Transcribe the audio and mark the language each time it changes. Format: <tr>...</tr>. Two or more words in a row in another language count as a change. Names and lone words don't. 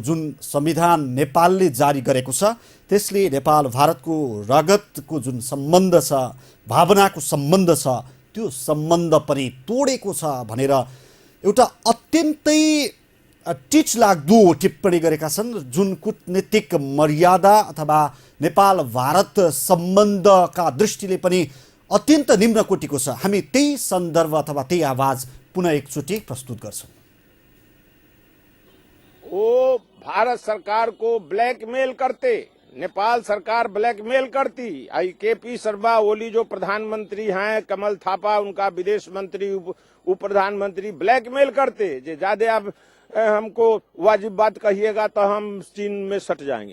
<ne>जुन संविधान नेपालले जारी गरेको छ त्यसले नेपाल भारतको रगतको जुन सम्बन्ध छ, भावनाको सम्बन्ध छ, त्यो सम्बन्ध पनि तोडेको छ भनेर एउटा अत्यन्तै टिच लाग्दो टिप्पणी गरेका छन्, जुन कूटनीतिक मर्यादा अथवा नेपाल भारत सम्बन्धका दृष्टिले पनि अत्यन्त निम्न कोटिको छ। हामी त्यही सन्दर्भ अथवा त्यही आवाज पुनः एकचोटि प्रस्तुत गर्छौँ।</ne> <hi>वो भारत सरकार को ब्लैकमेल करते, नेपाल सरकार ब्लैकमेल करती, केपी शर्मा ओली जो प्रधानमंत्री हैं, कमल थापा उनका विदेश मंत्री, उप प्रधानमंत्री ब्लैकमेल करते, जे ज्यादा आप हमको वाजिब बात कहिएगा तो हम चीन में सट जाएंगे।</hi>